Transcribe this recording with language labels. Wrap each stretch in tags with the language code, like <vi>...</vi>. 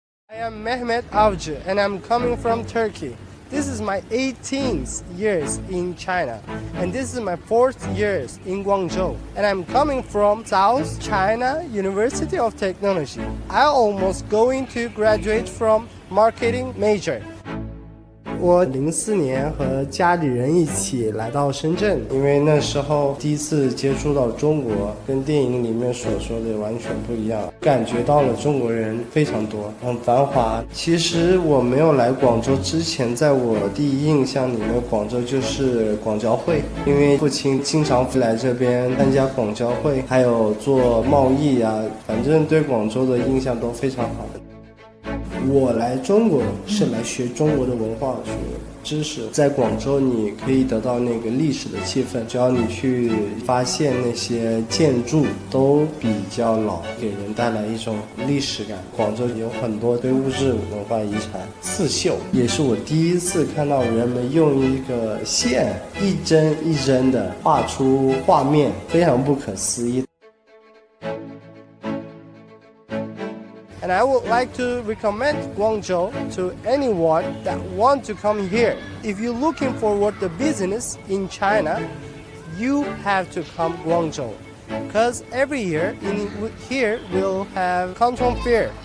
<en>I am Mehmet Avcı and I'm coming from Turkey. This is my 18th years in China and this is my 4th years in Guangzhou and I'm coming from South China University of Technology. I almost going to graduate from marketing major.</en> <zh>我04年和家里人一起来到深圳，因为那时候第一次接触到中国，跟电影里面所说的完全不一样，感觉到了中国人非常多，很繁华。其实我没有来广州之前，在我第一印象里面，广州就是广交会，因为父亲经常来这边参加广交会，还有做贸易啊，反正对广州的印象都非常好。我来中国是来学中国的文化学知识，在广州你可以得到那个历史的气氛，只要你去发现那些建筑都比较老，给人带来一种历史感。广州有很多非物质文化遗产，刺绣也是我第一次看到人们用一个线一针一针的画出画面，非常不可思议。</zh> <en>And I would like to recommend Guangzhou to anyone that want to come here. If you're looking for the business in China, you have to come Guangzhou. Because every year here we'll have Canton Fair.</en>